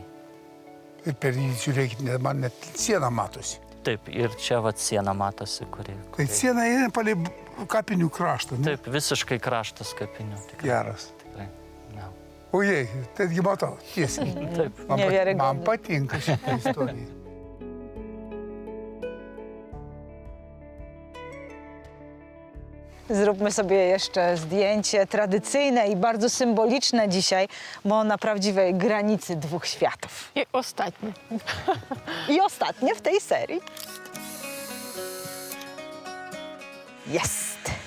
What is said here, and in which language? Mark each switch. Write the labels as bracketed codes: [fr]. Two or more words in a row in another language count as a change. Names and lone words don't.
[lt] Ir per jį, žiūrėkit, man net siena matosi. Taip, ir čia siena matosi, kuri... Tai siena eina palei kapinių kraštą. Ne? Taip, visiškai kraštas kapinių. Tikrai, Geras. tikrai. Ja. Ojei, taigi matau, tiesiai. Taip. Man patinka šitą istoriją. [pl] Zróbmy sobie jeszcze zdjęcie tradycyjne i bardzo symboliczne dzisiaj, bo na prawdziwej granicy dwóch światów. I ostatnie. I ostatnie w tej serii. Jest!